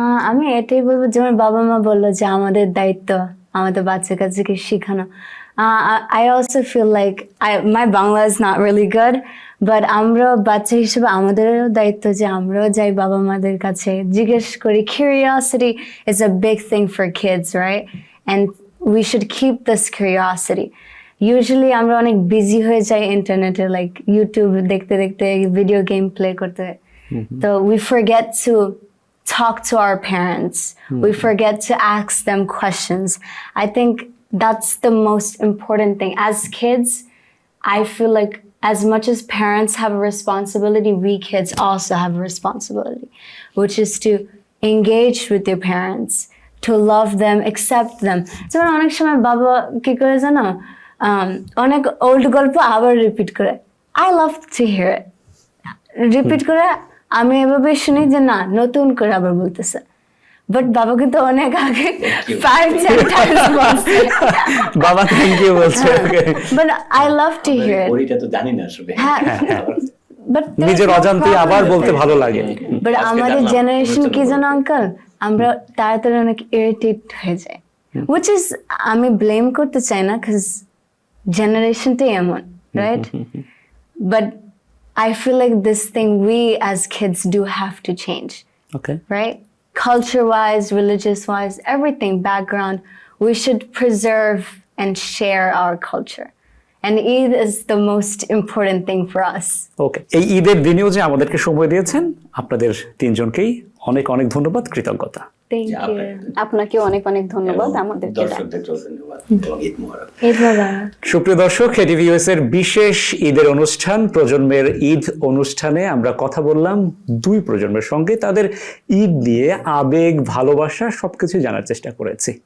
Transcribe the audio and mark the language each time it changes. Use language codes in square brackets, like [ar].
[bn] আমি এটাই বলবো, যেমন বাবা মা বললো যে আমাদের দায়িত্ব আমাদের বাচ্চা কাচ্চাকে শেখানো। [en] I also feel like my Bangla is not really good, but [bn] আমরা বাচ্চা হিসেবে আমাদেরও দায়িত্ব যে আমরাও যাই বাবা মাদের কাছে, জিজ্ঞেস করি। [en] Curiosity is a big thing for kids, right? And we should keep this curiosity. [bn] Usually আমরা অনেক বিজি হয়ে যাই ইন্টারনেটে, লাইক ইউটিউব দেখতে দেখতে, ভিডিও গেম প্লে করতে। [en] তো we forget to talk to our parents. We forget to ask them questions. I think that's the most important thing. As kids, I feel like as much as parents have a responsibility, we kids also have a responsibility, which is to engage with your parents, to love them, accept them. [bn] যেমন অনেক সময় বাবা কি করে জানো, অনেক old গল্প আবার রিপিট করে। [en] I love to hear it. [bn] Repeat করে আমি এভাবে শুনি যে না, নতুন করে আবার বলতেছে, বাট বাবা কিন্তু অনেক আগে 5-10 times বলছে। বাবা থ্যাংক ইউ বলছে, [en] But I love to hear it. [bn] ওইটা তো জানি না আসলে। হ্যাঁ, বাট নিজের অজান্তে আবার বলতে ভালো লাগে। বাট আমাদের জেনারেশন কি জানো আঙ্কেল, আমরা তাড়াতাড়ি অনেক ইরিটেট হয়ে যায়, [en] which is [bn] আমি ব্লেম করতে চাই না, because জেনারেশনটাই এমন, right? [en] But I feel like this thing we as kids do have to change, okay, right? Culture-wise, religious-wise, everything, background, we should preserve and share our culture. And Eid is the most important thing for us. Okay. [bn] এই ঈদের দিনেও যে আমাদেরকে সময় দিয়েছেন, আপনাদের তিনজনকেই অনেক অনেক ধন্যবাদ, কৃতজ্ঞতা। [en] Thank you. [bn] আপনাকে অনেক অনেক ধন্যবাদ আমাদেরকে ডাক- দর্শকদেরকেও ধন্যবাদ এবং ঈদ মোবারক। [en] Eid Mubarak. [bn] সুপ্রিয় দর্শক, এটিভি ইউএস এর বিশেষ ঈদের অনুষ্ঠান প্রজন্মের ঈদ অনুষ্ঠানে আমরা কথা বললাম দুই প্রজন্মের সঙ্গে, তাদের ঈদ নিয়ে আবেগ, ভালোবাসা সবকিছু জানার চেষ্টা করেছি।